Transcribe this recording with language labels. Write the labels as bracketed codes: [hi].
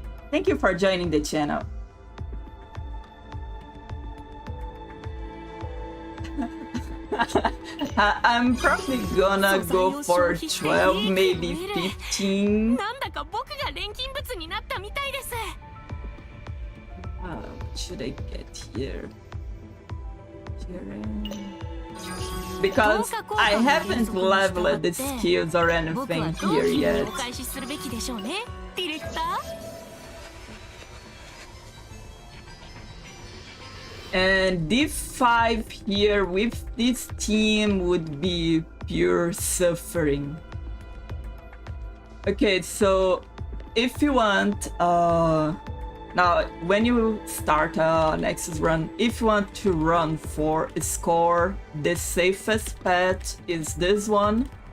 [en] Thank you for joining the channel. I'm probably gonna go for 12, maybe 15. [ja] なんだか僕が錬金物になったみたいです [en] What should I get here? Because I haven't leveled the skills or anything here yet. [ja] お返しするべきでしょうねディレクター [en] And D5 here with this team would be pure suffering. Okay, so if you want, now when you start a Nexus run, if you want to run for a score, the safest path is this one.